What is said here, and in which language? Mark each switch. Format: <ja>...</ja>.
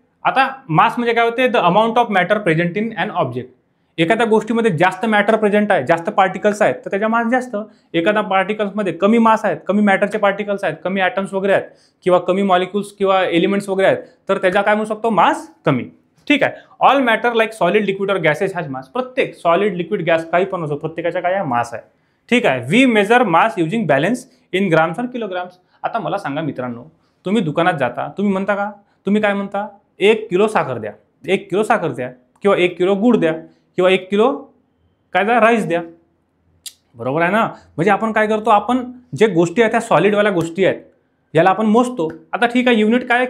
<mr>आता मास म्हणजे काय होते?</mr> <en>The amount of matter present in an object.</en> <mr>एखाद्या गोष्टीमध्ये जास्त मॅटर प्रेझेंट आहे, जास्त पार्टिकल्स आहेत, तर त्याचा मास जास्त. एखाद्या पार्टिकल्समध्ये कमी मास आहेत, कमी मॅटरचे पार्टिकल्स आहेत, कमी ॲटम्स वगैरे आहेत, किंवा कमी मॉलिक्युल्स किंवा एलिमेंट्स वगैरे आहेत, तर त्याचा काय म्हणू शकतो? मास कमी. ठीक आहे.</mr> <en>All matter like solid, liquid और gases has mass.</en> <mr>प्रत्येक सॉलिड, लिक्विड, गॅस काही पण असो, प्रत्येकाचा काय आहे? मास आहे. ठीक आहे.</mr> <en>We measure mass using balance in grams और kilograms.</en> <mr>आता मला सांगा मित्रांनो, तुम्ही दुकानात जाता, तुम्ही म्हणता का? तुम्ही काय म्हणता? 1 किलो साखर द्या, 1 किलो साखर द्या, किंवा 1 किलो गूळ द्या, किंवा 1 किलो काय द्या? राईस द्या. बरोबर आहे ना? म्हणजे आपण काय करतो? आपण जे गोष्टी आहेत त्या सॉलिडवाल्या गोष्टी आहेत, याला आपण मोजतो. आता ठीक आहे, युनिट काय?</mr>